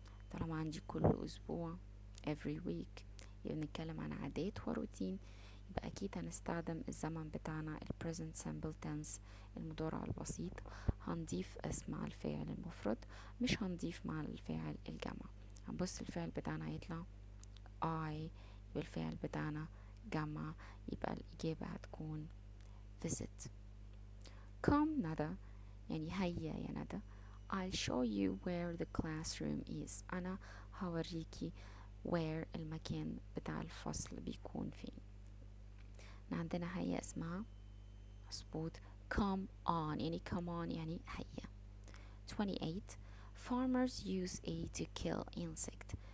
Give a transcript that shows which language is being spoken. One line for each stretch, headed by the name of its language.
Arabic: طالما عندي كل أسبوع
English: every week
Arabic: يبقى نتكلم عن عادات وروتين، يبقى أكيد هنستخدم الزمن بتاعنا ال present simple tense المضارع البسيط، هنضيف اسم مع الفاعل المفرد، مش هنضيف مع الفاعل الجمع. هنبص الفعل بتاعنا هيطلع I، يبقى الفعل بتاعنا جمع، يبقى الإجابة هتكون visit. come ندى يعني هيا يا ندى.
English: I'll show you where the classroom is.
Arabic: أنا هوريكي where المكان بتاع الفصل بيكون فين. عندنا هيا اسمها مظبوط
English: come on،
Arabic: يعني come on يعني هيا.
English: 28 farmers use a to kill insect.